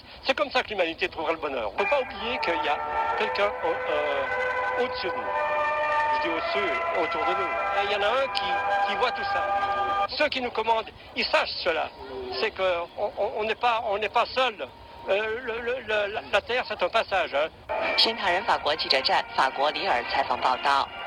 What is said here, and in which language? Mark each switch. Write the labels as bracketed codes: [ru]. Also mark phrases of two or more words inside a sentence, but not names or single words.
[fr] C'est comme ça que l'humanité trouvera le bonheur. Il ne faut pas oublier qu'il y a quelqu'un au-dessus de nous. Je dis au-dessus, autour de nous. Et il y en a un qui voit tout ça. Ceux qui nous commandent, ils sachent cela. C'est qu'on n'est pas seul. La terre, c'est un passage. [zh] 新唐人法国记者站法国里尔采访报道。